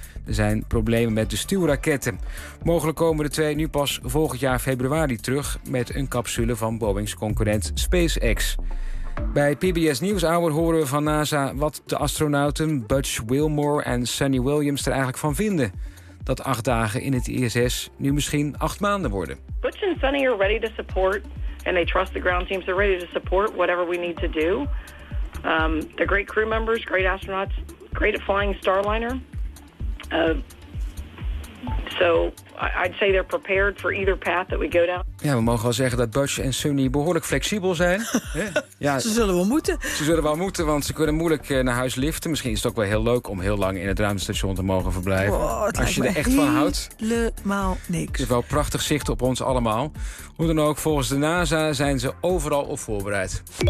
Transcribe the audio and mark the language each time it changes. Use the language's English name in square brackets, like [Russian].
[Dutch] Er zijn problemen met de stuwraketten. Mogelijk komen de twee nu pas volgend jaar februari terug met een capsule van Boeings concurrent SpaceX. Bij PBS NewsHour horen we van NASA wat de astronauten Butch Wilmore en Sunny Williams er eigenlijk van vinden. Dat 8 dagen in het ISS nu misschien 8 maanden worden. [English] Butch en Sunny are ready to support. And they trust the ground teams. They're ready to support whatever we need to do. They're great crew members, great astronauts, great at flying Starliner. So I'd say they're prepared for either path that we go down. [Dutch] Ja, we mogen wel zeggen dat Butch en Sunny behoorlijk flexibel zijn. Ja, ze zullen wel moeten. Ze zullen wel moeten, want ze kunnen moeilijk naar huis liften. Misschien is het ook wel heel leuk om heel lang in het ruimtestation te mogen verblijven. Wow, als je er echt van houdt. Helemaal niks. Het is wel prachtig zicht op ons allemaal. Hoe dan ook, volgens de NASA zijn ze overal op voorbereid.